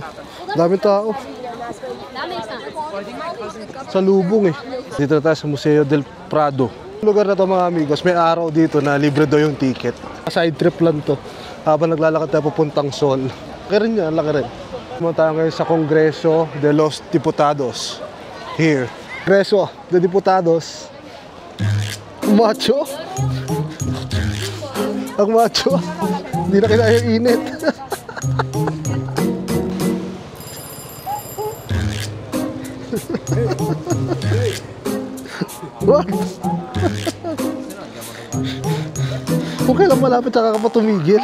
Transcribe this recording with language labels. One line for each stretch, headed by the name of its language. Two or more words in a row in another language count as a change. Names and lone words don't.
Filipino: Daming tao. Sa lubong eh. Dito na tayo sa Museo del Prado. Lugar na to mga amigos, may araw dito na libre daw yung ticket. Side trip lang to. Habang naglalakad tayo papuntang Sol. Laki rin yan, laki rin. Pumunta tayo ngayon sa Kongreso de los Diputados. Here. Kongreso de Diputados. Macho. Ang macho. Hindi na kinaya yung init. What? Kung kailan malapit saka ka pa tumigil.